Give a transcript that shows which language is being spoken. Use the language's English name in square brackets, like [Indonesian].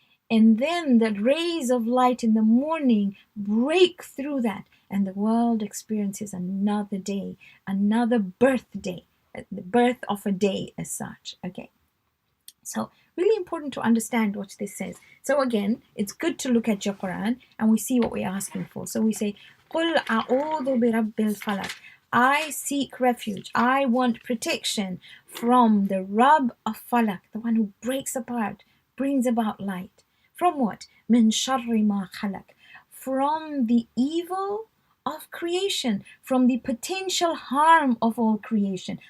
[English] And then the rays of light in the morning break through that, and the world experiences another day, another birthday, the birth of a day as such. Okay. So, really important to understand what this says. So, again, it's good to look at your Quran and we see what we're asking for. So, we say, [Arabic] قُلْ أَعُوذُ بِرَبِّ الْفَلَقِ. [English] I seek refuge. I want protection from the Rabb of Falak, the one who breaks apart, brings about light. From what? [Arabic] مِن شَرِّ مَا خَلَقَ. [English] From the evil of creation, from the potential harm of all creation.